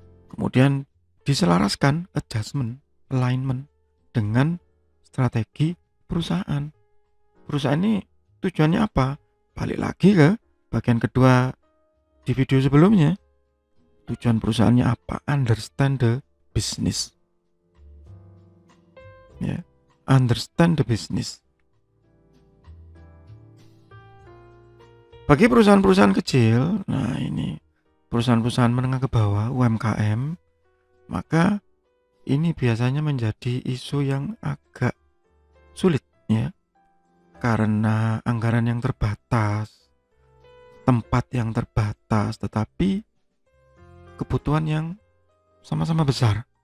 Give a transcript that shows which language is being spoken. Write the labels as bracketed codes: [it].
[id] Kemudian diselaraskan adjustment, alignment dengan strategi perusahaan. perusahaan ini tujuannya apa? Balik lagi ke bagian kedua di video sebelumnya. Tujuan perusahaannya apa? [en] Understand the business. Ya, understand the business. [id] Bagi perusahaan-perusahaan kecil, nah ini perusahaan-perusahaan menengah ke bawah, UMKM, maka ini biasanya menjadi isu yang agak sulit ya, karena anggaran yang terbatas, tempat yang terbatas, tetapi kebutuhan yang sama-sama besar.